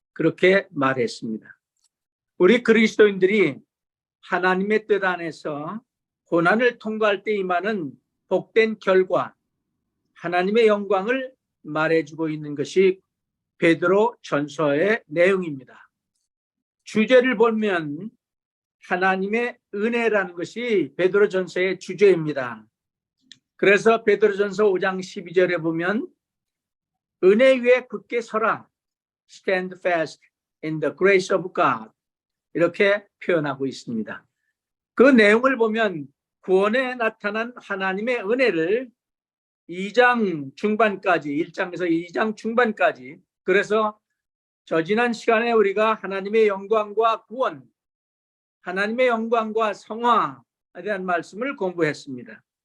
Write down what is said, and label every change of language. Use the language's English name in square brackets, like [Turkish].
[Korean] 그렇게 말했습니다. 우리 그리스도인들이 하나님의 뜻 안에서 고난을 통과할 때 임하는 복된 결과, 하나님의 영광을 말해주고 있는 것이 베드로 전서의 내용입니다. 주제를 보면 하나님의 은혜라는 것이 베드로 전서의 주제입니다. 그래서 베드로 전서 5장 12절에 보면 은혜 위에 굳게 서라. [English] Stand fast in the grace of God. [Korean] 이렇게 표현하고 있습니다. 그 내용을 보면 구원에 나타난 하나님의 은혜를 2장 중반까지, 1장에서 2장 중반까지, 그래서 지난 시간에 우리가 하나님의 영광과 구원, 하나님의 영광과 성화에 대한 말씀을 공부했습니다.